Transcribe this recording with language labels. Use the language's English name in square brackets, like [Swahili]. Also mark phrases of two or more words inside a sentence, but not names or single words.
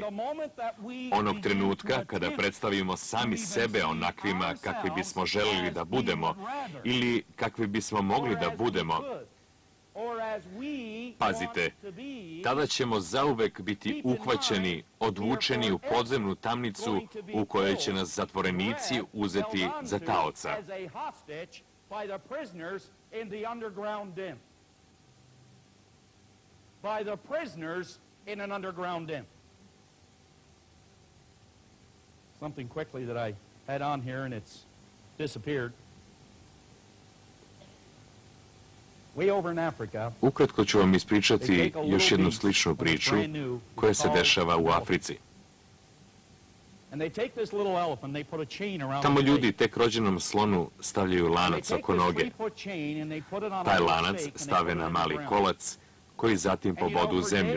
[Serbian] Onog trenutka kada predstavimo sami sebe onakvima kakvi bismo želili da budemo ili kakvi bismo mogli da budemo, pazite, tada ćemo zauvek biti uhvaćeni, odvučeni u podzemnu tamnicu u kojoj će nas zatvorenici uzeti za taoca. [English] In the underground den. By the prisoners in an underground den. Something quickly that I had on here and it's disappeared. Way over in Africa. [Serbian] Ukratko ću vam ispričati još jednu sličnu priču koja se dešava u Africi. Tamo ljudi tek rođenom slonu stavljaju lanac oko noge. Taj lanac stave na mali kolac koji zatim pobodu u zemlju.